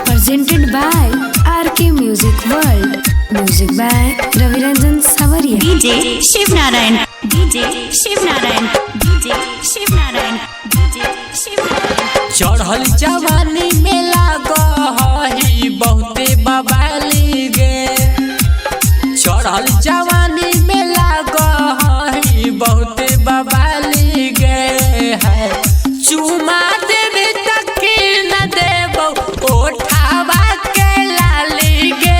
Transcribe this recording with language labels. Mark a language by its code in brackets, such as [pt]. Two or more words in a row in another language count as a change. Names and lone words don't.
[en] presented by RK Music World. Music by Raviranjan Savaria. DJ Shiv Narayan. DJ Shiv Narayan. DJ Shiv Narayan. DJ Shiv Narayan. [anp] चढ़ल जवानी में लागही बहुते बबाली गे। चढ़ल जवानी में लागही बहुते बबाली गे है। चुमा देवे तक न देबो ओठावा के लाली गे।